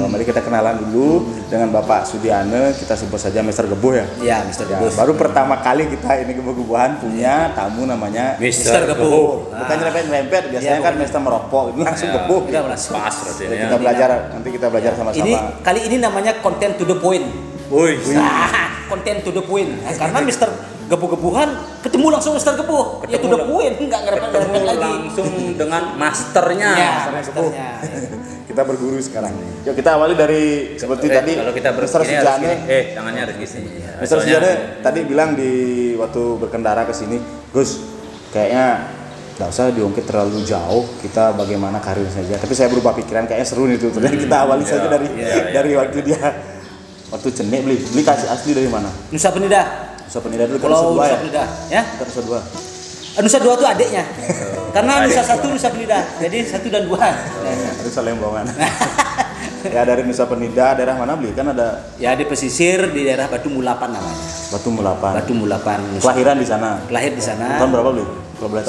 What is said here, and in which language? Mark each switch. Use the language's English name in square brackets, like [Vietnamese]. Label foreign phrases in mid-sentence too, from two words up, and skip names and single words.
[Indonesian] Mari kita kenalan dulu dengan Bapak Sudiana, kita sebut saja Master Gebo ya. Iya, Mister Gebo. Baru pertama kali kita ini Gebo-Gebohan punya tamu namanya Mister Gebo. Bukan nyerempet-nyerempet, biasanya kan Mister merokok, ini langsung Gebo. Kita langsung pas berarti ya. Kita belajar, nanti kita belajar sama-sama. Ini kali ini namanya [English] content to the point. Content to the point. [Indonesian] Karena Mister Gebu-gebuhan ketemu langsung Mister Gebo. Ya [English] to the point, [Indonesian] enggak ngerempet lagi. Langsung dengan masternya. Masternya. Kita berguru sekarang. Yuk kita awali dari seperti tadi. Kalau kita Mister Sudiana. tangannya harus gini. Mister Sudiana tadi bilang di waktu berkendara ke sini, Gus, kayaknya nggak usah diungkit terlalu jauh, kita bagaimana karir saja. Tapi saya berubah pikiran, kayaknya seru nih tuh. Ternyata kita awali saja dari waktu dia waktu [Balinese] cenek beli [Indonesian] kasih asli dari mana? Nusa Penida. Nusa Penida dulu kan Pulau Nusa 2 Nusa Penida, ya? Nusa 2. Nusa 2 itu adiknya. Karena Nusa 1 Nusa Penida. Jadi 1 dan 2. Nusa Lembongan. Ya dari Nusa Penida, daerah mana beli? Kan ada ya di pesisir di daerah Batu Mulapan namanya. Batu Mulapan. Batu Mulapan. Kelahiran di sana. Lahir di sana. Tahun berapa beli? Kalau boleh tahu.